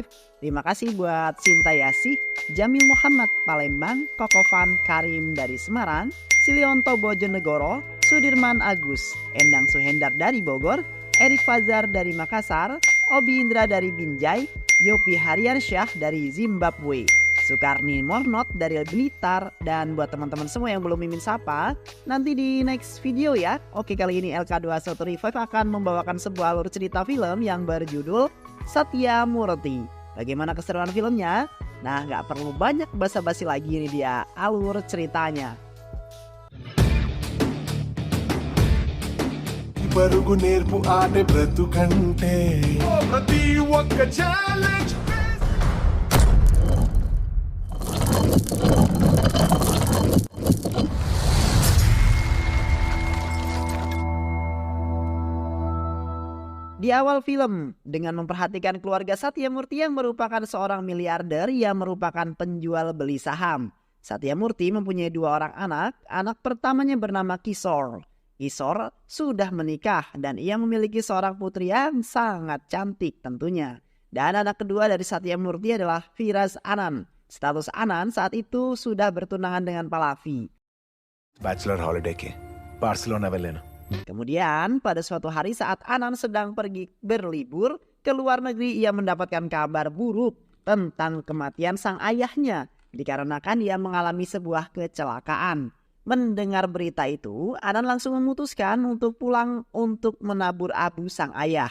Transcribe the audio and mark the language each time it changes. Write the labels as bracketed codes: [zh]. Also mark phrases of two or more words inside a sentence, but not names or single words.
[id] Terima kasih buat Sinta Yasih, Jamil Muhammad Palembang, Kokovan Karim dari Semarang, Silionto Bojonegoro, Sudirman Agus, Endang Suhendar dari Bogor, Erik Fazar dari Makassar, Obi Indra dari Binjai, Yopi Hariansyah dari Zimbabwe, Sukarni Mornot dari Blitar, dan buat teman-teman semua yang belum mimin sapa, nanti di [en] next video [id] ya. Oke, kali ini LK21 Revive akan membawakan sebuah alur cerita film yang berjudul Satya Murti. Bagaimana keseruan filmnya? Nah, nggak perlu banyak basa-basi lagi, ini dia alur ceritanya. [te] పరుగు నేర్పు ఆడే బ్రతుకంటే ప్రతి ఒక్క ఛాలెంజ్ [id] Di awal film, dengan memperhatikan keluarga Satya Murti yang merupakan seorang miliarder yang merupakan penjual beli saham. Satya Murti mempunyai 2 orang anak. Anak pertamanya bernama Kishore. Kishore sudah menikah dan ia memiliki seorang putri yang sangat cantik tentunya. Dan anak kedua dari Satya Murti adalah Firaz Anand. Status Anand saat itu sudah bertunangan dengan Pallavi. [en] bachelor holidayki [te] బార్సిలోనా వెళ్ళాను. [id] Kemudian pada suatu hari saat Anand sedang pergi berlibur ke luar negeri, ia mendapatkan kabar buruk tentang kematian sang ayahnya dikarenakan ia mengalami sebuah kecelakaan. Mendengar berita itu, Anand langsung memutuskan untuk pulang untuk menabur abu sang ayah.